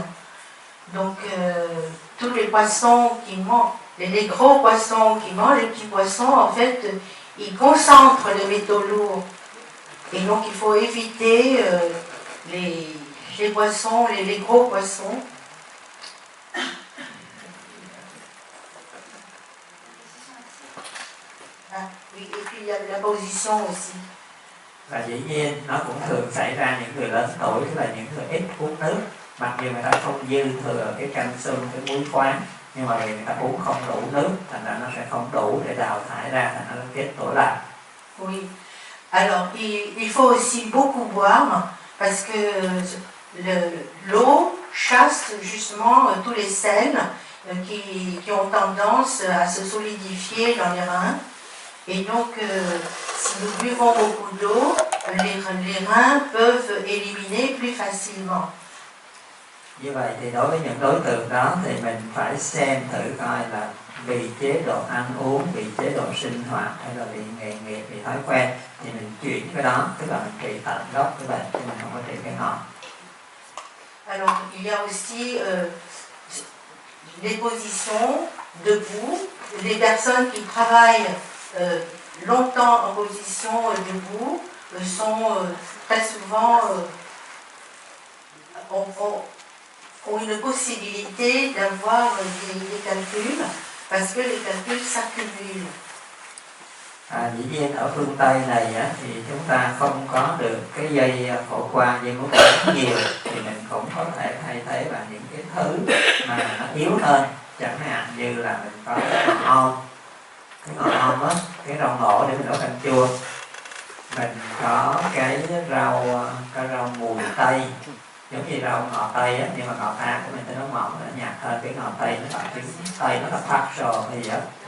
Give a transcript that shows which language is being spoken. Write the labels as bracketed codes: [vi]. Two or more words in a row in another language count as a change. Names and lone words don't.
[fr] Donc tous les poissons qui mangent, les gros poissons qui mangent les petits poissons, en fait, ils concentrent les métaux lourds. Et donc il faut éviter les poissons, les gros poissons. Ah, oui, et puis il y a la position aussi. [vi] Và dĩ nhiên nó cũng thường xảy ra những người lớn tuổi, tức là những người ít uống nước, mặc dù người ta không dư thừa cái calcium, cái muối khoáng, nhưng mà vì người ta uống không đủ nước, thành ra nó sẽ không đủ để đào thải ra, thành nó kết tổ lại. [fr] Oui. Alors il faut aussi beaucoup boire parce que l'eau chasse justement tous les sels qui ont tendance à se solidifier dans les reins. Et donc, si nous buvons beaucoup d'eau, les reins peuvent éliminer plus facilement. [vi] Như vậy thì đối với những đối tượng đó thì mình phải xem thử coi là vì chế độ ăn uống, vì chế độ sinh hoạt hay là vì nghề nghiệp, vì thói quen thì mình chuyển cái đó, tức là mình trị tận gốc cái bệnh chứ mình không có trị cái ngọn. [fr] Alors, il y a aussi les positions debout, les personnes qui travaillent longtemps en position debout sont très souvent ont une possibilité d'avoir des calculs parce que les calculs s'accumulent. [vi] Dĩ nhiên ở phương Tây này thì chúng ta không có được cái dây phổ qua, dây mối quản nhiều, thì mình cũng có thể thay thế bằng những cái thứ mà nó yếu hơn, chẳng hạn như là mình có cái ngọn om á, cái rau ngổ để mình nấu canh chua, mình có cái rau mùi tây giống như rau ngò tây á, nhưng mà ngò A của mình nó mỏng, nó nhạt hơn cái ngò tây, nó gọi tiếng tây nó là partial hay gì đó.